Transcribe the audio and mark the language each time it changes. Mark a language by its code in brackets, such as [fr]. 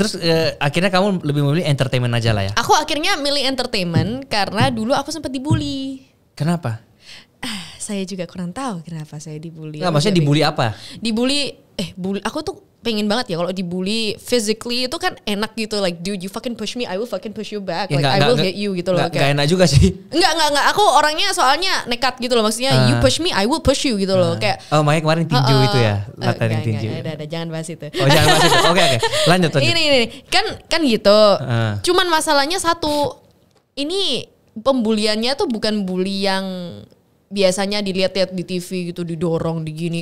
[id] Terus akhirnya kamu lebih memilih entertainment aja lah ya? Aku akhirnya milih entertainment karena dulu aku sempat dibully. Kenapa? Saya juga kurang tahu kenapa saya dibully. Nggak, maksudnya dibully apa? Dibully, bully. Aku tuh pengen banget ya kalau dibully physically itu kan enak gitu. [en] Like dude, you fucking push me, I will fucking push you back. [id] Ya, [en] I will hit you [id] gitu loh. Gak enak juga sih. Enggak. Aku orangnya soalnya nekat gitu loh. Maksudnya [en] you push me, I will push you [id] gitu loh. Kayak makanya kemarin tinju itu ya. Latihan tinju. Udah, jangan bahas itu. Jangan bahas itu. Oke. Lanjut. Ini. Kan gitu. Cuman masalahnya satu. Ini pembuliannya tuh bukan bully yang biasanya dilihat-lihat di TV gitu, didorong, digini.